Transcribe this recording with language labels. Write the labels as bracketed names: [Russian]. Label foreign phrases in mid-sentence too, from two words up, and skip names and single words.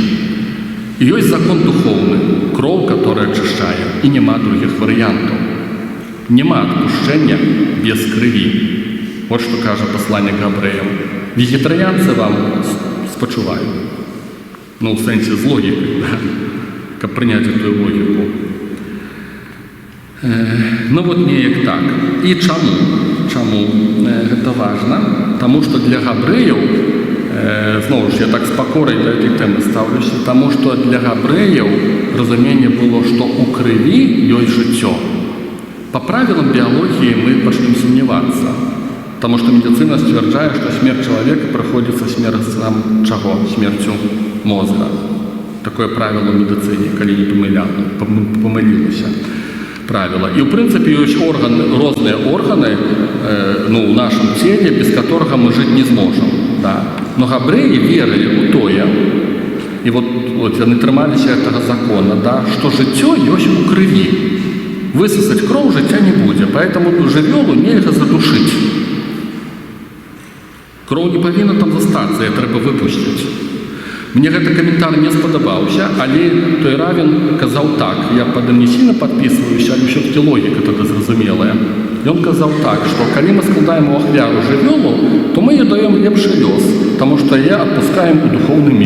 [Russian] И есть закон духовный, кроў, которая очищает. И нема других вариантов. Нема отпущения без крови. Вот что кажет послание к Габрэям. Вегетарианцы вам спочувають. [Belarusian] Ну, в сэнсе з логікай, да? Каб прыняць эту логіку. Ну, вот неяк так. І чаму? Чаму гэта важна? Таму, што для габрэяў, зноў ж, я так з пакорай да этой тэмы ставлюся, таму, што для габрэяў разуменне было, што ў крыві ёсць жыццё. [Russian] По правилам биологии мы пошли сомневаться, потому что медицина стверджает, что смерть человека приходится смертью чего? Смертью мозга. Такое правило в медицине, коли не помылилось правило. И в принципе есть органы, разные органы в нашем теле, без которых мы жить не сможем. Да? Но габреи верили в то, и вот они тримались этого закона, да, что жыццё есть у крови. Высосать кровь жыцця не будет, поэтому жывёлу нельзя задушить. [Belarusian] Кроў не павінна там застацца, яе трэба выпусціць. Мне гэты каментар не спадабаўся, але той равен казаў так, я пад ім [Russian] не сильно подписываюся, [Belarusian] але ўсё-таки логіка тады зразумелая. Ён казаў так, што калі мы складаем у ахвяру жывёлу, то мы ёй даем лепшы лёс, таму што яе адпускаем у духовны мір.